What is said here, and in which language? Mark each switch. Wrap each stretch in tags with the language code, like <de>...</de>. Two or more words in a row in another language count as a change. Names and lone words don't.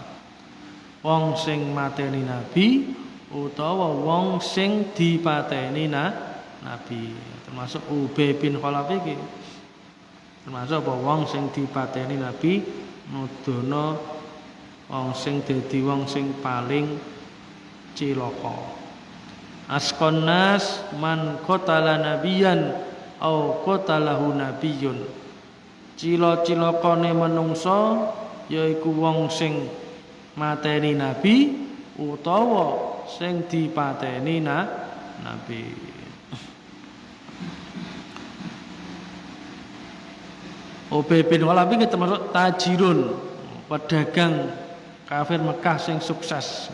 <jv>Wong sing mateni nabi utawa wong sing dipateni nabi. Termasuk Ubay bin Khalaf iki. Termasuk apa wong sing dipateni nabi nudono wong sing dadi wong sing paling cilaka.</jv> <ar>أشقى الناس من قتل نبيا أو قتله نبي.</ar> <jv>Cila-cilakane manungsa yaiku wong sing mateni nabi utawa sing dipateni nabi. Ubay bin Khalaf iki termasuk tajirun, pedagang kafir Mekah sing sukses.</jv>